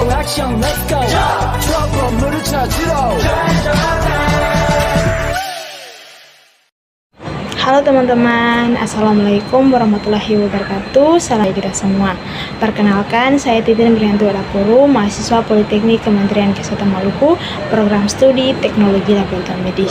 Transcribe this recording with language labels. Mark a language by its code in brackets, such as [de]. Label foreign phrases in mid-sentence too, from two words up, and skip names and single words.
[ko] 액션 [en] let's go [ko] 추억 건물을 찾으러 [id] Halo teman-teman, [ar] السلام عليكم ورحمة الله وبركاته. [id] Salam kita semua. Perkenalkan, saya Titin Brianto Adapuru, mahasiswa Politeknik Kementerian Kesehatan Maluku, program studi Teknologi Laboratorium Medis.